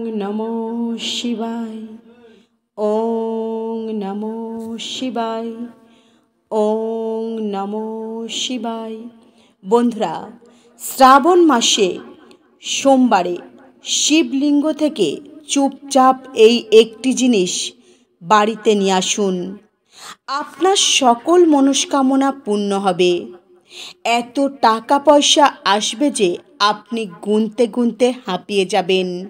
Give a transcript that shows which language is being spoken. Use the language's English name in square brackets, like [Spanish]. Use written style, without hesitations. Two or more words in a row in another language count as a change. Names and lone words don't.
[Sanskrit] নমো শিবায়। ওং নমো শিবায়। ওং নমো শিবায়। [Bangla] বন্ধুরা, শ্রাবণ মাসে সোমবারে শিবলিঙ্গ থেকে চুপচাপ এই একটি জিনিস বাড়িতে নিয়ে আসুন। আপনার সকল মনস্কামনা পূর্ণ হবে। এত টাকা পয়সা আসবে যে আপনি গুনতে গুনতে হাঁপিয়ে যাবেন।